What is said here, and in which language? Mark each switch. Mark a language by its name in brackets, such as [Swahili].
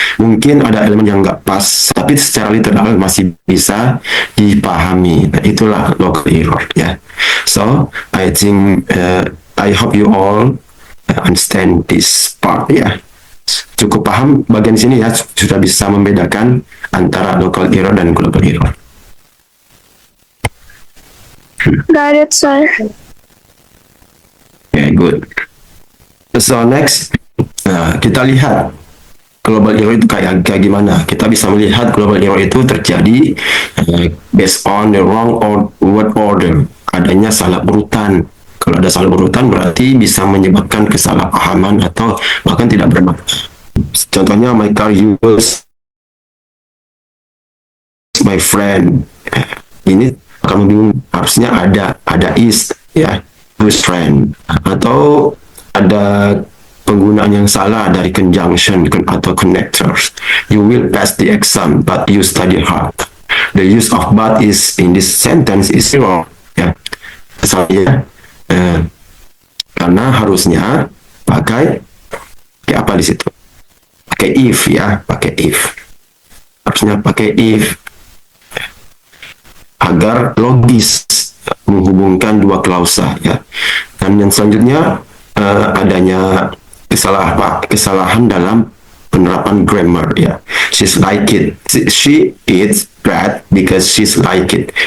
[Indonesian] Mungkin ada elemen yang nggak pas, tapi secara literal masih bisa dipahami. Nah, itulah local error, ya. [English] So I think I hope you all understand this part, ya. [Indonesian] Cukup paham bagian sini, ya, sudah bisa membedakan antara local error dan global error. [English] Got it, sir. Okay, good. So next, [Indonesian] kita lihat global error itu kayak gimana. Kita bisa melihat global error itu terjadi [English] based on the wrong word order. [Indonesian] Adanya salah urutan. Kalau ada salah urutan berarti bisa menyebabkan kesalahpahaman atau bahkan tidak bermakna. [English] Contohnya, my car use my friend. [Indonesian] Ini akan membinggung. Harusnya ada is, ya, whose friend. Atau ada penggunaan yang salah dari conjunction atau connectors. [English] You will pass the exam, but you study hard. The use of but is in this sentence is wrong, ya. [Indonesian] Saya karena harusnya pakai apa di situ? Pakai if, ya, pakai if. Harusnya pakai if agar logis menghubungkan dua klausa, ya. Dan yang selanjutnya adanya kesalahan dalam penerapan grammar, ya. [English] She's like it. She eats bread because she's like it.